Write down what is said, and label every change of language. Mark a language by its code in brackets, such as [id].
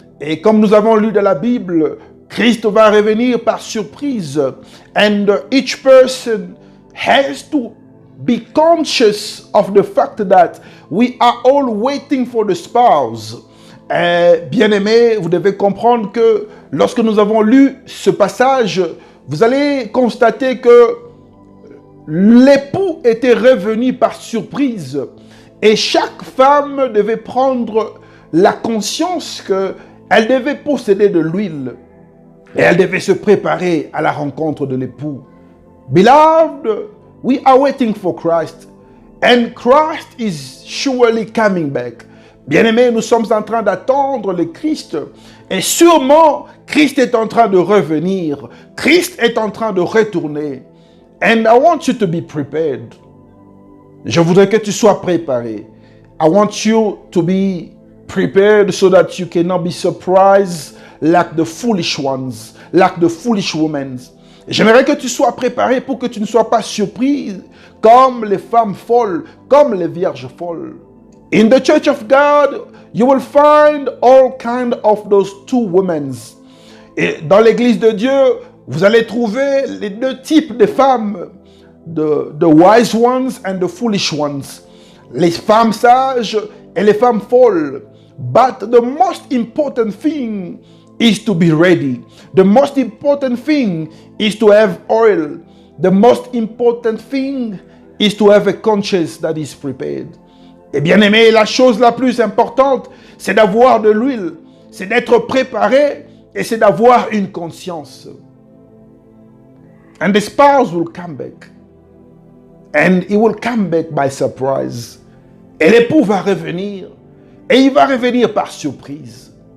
[fr] Et comme nous avons lu dans la Bible, Christ va revenir par surprise. [en] And each person has to be conscious of the fact that we are all waiting for the spouse. [fr] Bien-aimés, vous devez comprendre que lorsque nous avons lu ce passage, vous allez constater que l'époux était revenu par surprise et chaque femme devait prendre la conscience qu'elle devait posséder de l'huile et elle devait se préparer à la rencontre de l'époux. [en] Beloved, we are waiting for Christ and Christ is surely coming back. [fr] Bien-aimés, nous sommes en train d'attendre le Christ et sûrement Christ est en train de revenir. Christ est en train de retourner. [en] And I want you to be prepared. [fr] Je voudrais que tu sois préparé. [en] I want you to be prepared so that you cannot be surprised like the foolish ones, like the foolish women. [fr] J'aimerais que tu sois préparé pour que tu ne sois pas surpris comme les femmes folles, comme les vierges folles. [en] In the church of God, you will find all kinds of those two women. [fr] Et dans l'église de Dieu, vous allez trouver les deux types de femmes, [en] the wise ones and the foolish ones. [fr] Les femmes sages et les femmes folles. [en] But the most important thing is to be ready. The most important thing is to have oil. The most important thing is to have a conscience that is prepared. [fr] Et bien aimé, la chose la plus importante, c'est d'avoir de l'huile, c'est d'être préparé et c'est d'avoir une conscience. [en] And the spouse will come back. And he will come back by surprise. [fr] Et l'époux va revenir. Et il va revenir par surprise.